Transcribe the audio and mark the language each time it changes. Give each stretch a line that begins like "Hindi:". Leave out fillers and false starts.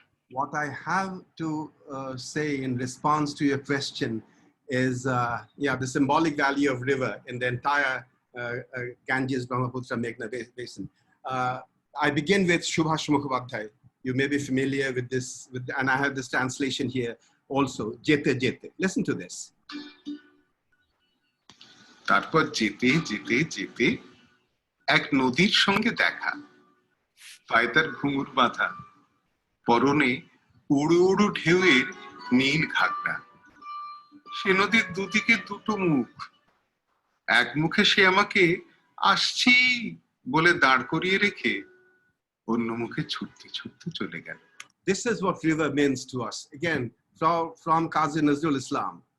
English: What I have to say in response to your question is, the symbolic value of river in the entire Ganges, Brahmaputra, Meghna basin. I begin with Subhash Mukhopadhyay. You may be familiar with this, and I have this translation here also, Jete Jete. Listen to this.
Bangla: তারপর যেতে যেতে যেতে এক নদীর সঙ্গে দেখা, পায়ে তার ঘুঙুর বাঁধা, পরনে উড়ু উড়ু ঢেউয়ের নীল ঘাগরা। সে নদীর দুদিকে দুটো মুখ, এক মুখে সে আমাকে আসছি বলে দাঁড় করিয়ে রেখে অন্য মুখে ছুটতে ছুটতে চলে গেল।
English: This is what river means to us. Again, from Qazi Nazrul Islam.